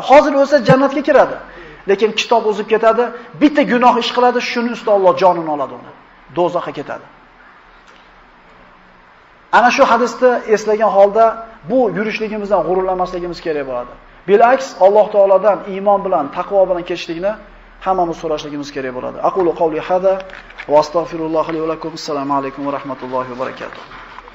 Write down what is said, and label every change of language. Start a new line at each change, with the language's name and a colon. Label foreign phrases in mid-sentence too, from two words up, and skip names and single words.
Uzbek: Hozir o'lsa jannatga kiradi. Lekin kitob o'zib ketadi, bitta gunoh ish qiladi, shuning ustida Alloh jonini oladi uni. Do'zaxga ketadi. Ana shu hadisni eslagan holda bu yurishligimizdan g'ururlanmasligimiz kerak bo'ladi. Bilaks Alloh taolodan iymon bilan, taqvo bilan kechishlikni hammamiz so'rashligimiz kerak bo'ladi.
Arabic: أقول قولي هذا وأستغفر الله لي ولكم. السلام عليكم ورحمة الله وبركاته.